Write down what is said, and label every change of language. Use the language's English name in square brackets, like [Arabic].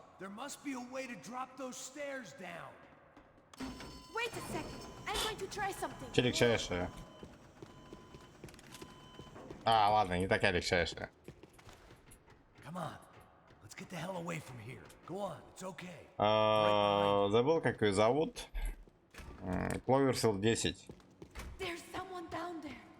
[English] There must be a way to drop those stairs down. Wait a second. I'm going to try something. [Russian] Че легчайшее? А, ладно, не такая легчайшая. [English] Come on. Let's get the hell away from here. Go on. It's okay. [Russian] Забыл, как ее зовут. Кловерфилд 10. [English] There's someone down there.